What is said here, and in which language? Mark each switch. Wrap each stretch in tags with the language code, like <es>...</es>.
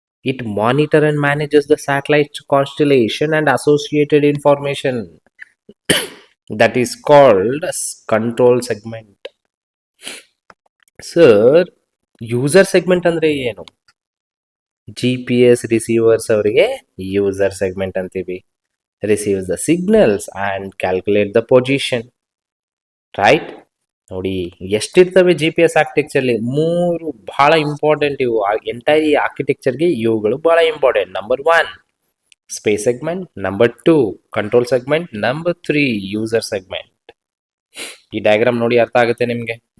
<en>It monitor and manages the satellite constellation and associated information. That is called as control segment. Sir, user segment</en> <kn>ಅಂದ್ರೆ ಏನು? GPS receivers ಅವರಿಗೆ user segment ಅಂತೀವಿ.</kn> <en>Receives the signals and calculate the position. Right?</en> <kn>ನೋಡಿ ಎಷ್ಟಿರ್ತವೆ G P S ಆರ್ಕಿಟೆಕ್ಚರ್ಲಿ. ಮೂರು ಬಹಳ important ಇವು. Entire ಆರ್ಕಿಟೆಕ್ಚರ್ಗೆ ಇವುಗಳು ಬಹಳ important. Number one, space segment. Number two, control segment. Number three, user segment. ಈ ಡಯಾಗ್ರಾಮ್ ನೋಡಿ ಅರ್ಥ ಆಗುತ್ತೆ ನಿಮಗೆ.</kn>